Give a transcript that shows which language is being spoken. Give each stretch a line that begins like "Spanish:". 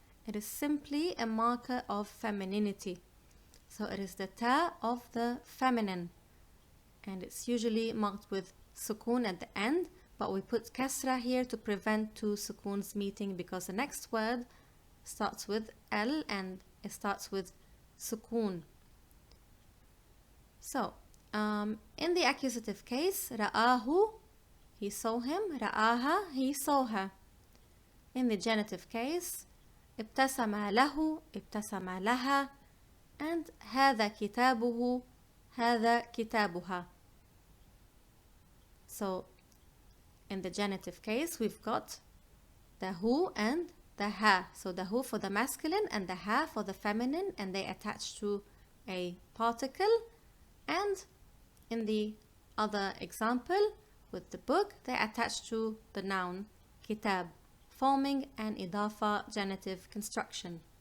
English: It is simply a marker of femininity. So it is the ta of the feminine, and it's usually marked with sukun at the end, but we put kasra here to prevent two sukuns meeting, because the next word starts with L and it starts with sukun. So in the accusative case, رآه, he saw him. رآها, he saw her. In the genitive case,
Arabic: ابتسم له, ابتسم لها, and هذا كتابه, هذا كتابها.
English: So in the genitive case we've got the who and the ha. So the who for the masculine and the ha for the feminine, and they attach to a particle. And in the other example with the book, they attach to the noun kitab, forming an idafa genitive construction.